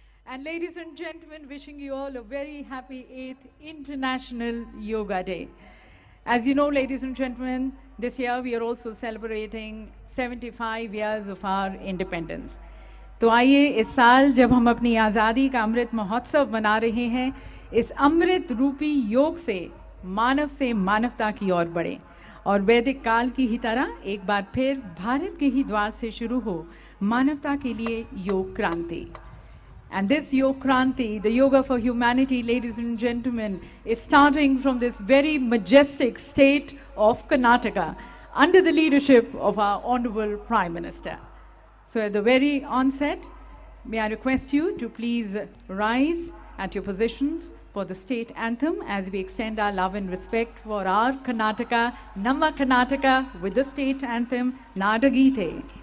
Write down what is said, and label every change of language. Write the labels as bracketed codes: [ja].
[en] And ladies and gentlemen, wishing you all a very happy 8th International Yoga Day. As you know, ladies and gentlemen, this year we are also celebrating 75 years of our independence. [hi] तो आइए इस साल जब हम अपनी आज़ादी का अमृत महोत्सव मना रहे हैं, इस अमृत रूपी योग से मानवता की ओर बढ़े और वैदिक काल की ही तरह एक बार फिर भारत के ही द्वार से शुरू हो मानवता के लिए योग क्रांति। [en] And this Yoga Kranti, the Yoga for Humanity, ladies and gentlemen, is starting from this very majestic state of Karnataka under the leadership of our Honorable Prime Minister. So at the very onset, may I request you to please rise at your positions for the state anthem as we extend our love and respect for our Karnataka, [kn] Namma Karnataka, [en] with the state anthem, Nadagite.